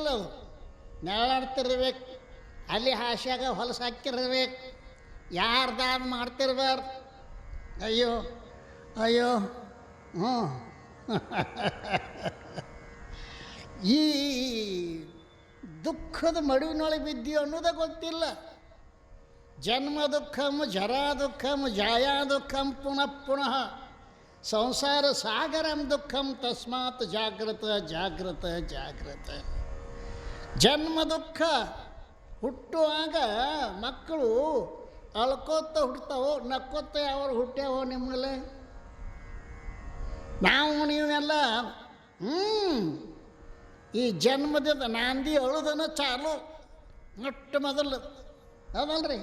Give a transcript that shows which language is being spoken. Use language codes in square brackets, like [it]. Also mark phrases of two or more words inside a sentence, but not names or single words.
[kn] ಅದು ನೆರಳಾಡ್ತಿರ್ಬೇಕು, ಅಲ್ಲಿ ಹಾಸ್ಯಾಗ ಹೊಲಸು ಹಾಕಿರ್ಬೇಕು, ಯಾರ್ದಾರು ಮಾಡ್ತಿರ್ಬಾರ್ದು. ಅಯ್ಯೋ ಅಯ್ಯೋ ಹ್ಞೂ ಈ ದುಃಖದ ಮಡುವಿನೊಳಗೆ ಬಿದ್ದೀವಿ ಅನ್ನೋದೇ ಗೊತ್ತಿಲ್ಲ. [sa] ಜನ್ಮ ದುಃಖಂ, ಜರಾ ದುಃಖಂ, ಜಾಯಾ ದುಃಖಂ ಪುನಃ ಪುನಃ, ಸಂಸಾರ ಸಾಗರಂ ದುಃಖಂ ತಸ್ಮಾತ್ ಜಾಗ್ರತ ಜಾಗ್ರತ ಜಾಗ್ರತ. [kn] ಜನ್ಮ ದುಃಖ. ಹುಟ್ಟುವಾಗ ಮಕ್ಕಳು ಅಳ್ಕೋತ ಹುಡ್ತಾವೋ, ನಕ್ಕೋತ ಯಾವಾಗ ಹುಟ್ಟ್ಯಾವೋ ನಿಮ್ಮಲ್ಲಿ? ನಾವು ನೀವೆಲ್ಲ ಈ ಜನ್ಮದಿಂದ ನಾಂದಿ ಅಳುದನ ಚಾಲು ಮೊಟ್ಟ ಮೊದಲು ಹೌದಲ್ರಿ.